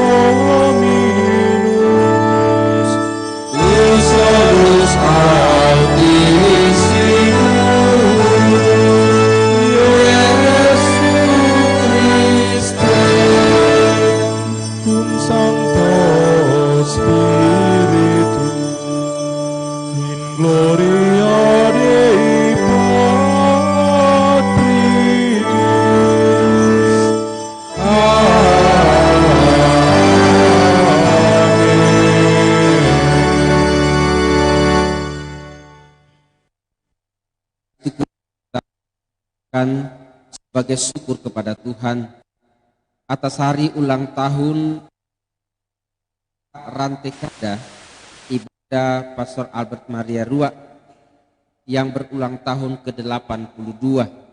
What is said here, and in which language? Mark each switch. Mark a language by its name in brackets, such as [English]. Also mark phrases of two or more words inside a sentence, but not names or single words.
[Latin] Dominus, tu solus Altissimus, Iesu Christe, cum Sancto Spiritu, in gloria Dei Patris. [Indonesian] Amin. Sebagai syukur kepada Tuhan atas hari ulang tahun Rantai Kada Ibadah Pastor Albert Maria Rua yang berulang tahun ke-82.